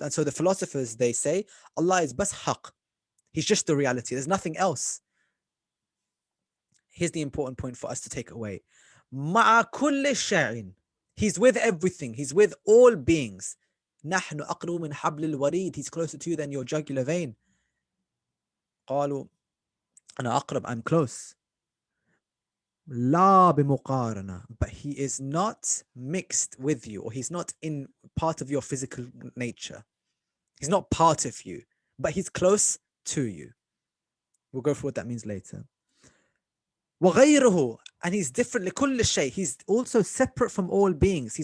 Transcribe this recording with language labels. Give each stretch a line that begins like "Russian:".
English: And so the philosophers, they say, Allah is bas haq. He's just the reality. There's nothing else. Here's the important point for us to take away.
Arabic: Ma'a kulli sha'in.
English: He's with everything. He's with all beings.
Arabic: نحن أقرب من حبل الوريد.
English: He's closer to you than your jugular vein.
Arabic: قالوا أنا أقرب,
English: I'm close.
Arabic: لا بمقارنة,
English: but he is not mixed with you, or he's not in part of your physical nature. He's not part of you, but he's close to you. We'll go through what that means later. وغيره, and he's different
Arabic: لكل شيء.
English: He's also separate from all beings.